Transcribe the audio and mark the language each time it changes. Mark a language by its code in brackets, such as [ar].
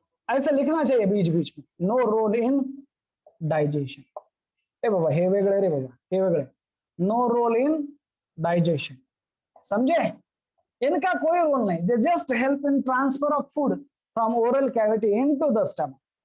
[hi] ऐसा लिखना चाहिए बीच बीच में, [en] No role in digestion. [mr] ए बाबा हे वेगळे रे बाबा, हे वेगळे, [en] no role in digestion, [mr] समझे? [hi] इनका कोई रोल नहीं, [en] They just help in transfer of food from oral cavity into the stomach.